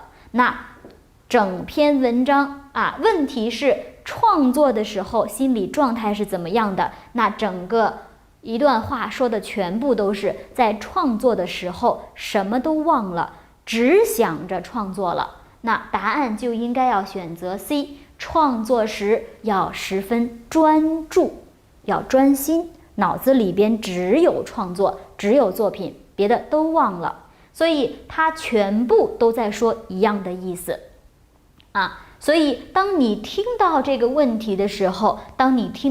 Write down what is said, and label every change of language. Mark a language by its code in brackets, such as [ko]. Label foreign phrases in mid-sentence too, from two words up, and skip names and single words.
[zh] 那整篇文章問題是創作的時候心理狀態是怎麼樣的，那整個一段話說的全部都是在創作的時候什麼都忘了，只想着創作了。那答案就應該要選擇 C， 創作時要十分專注，要專心，腦子裡邊只有創作，只有作品，別的都忘了。所以它全部都在說一樣的意思所以當你聽到這個問題的時候，当你聽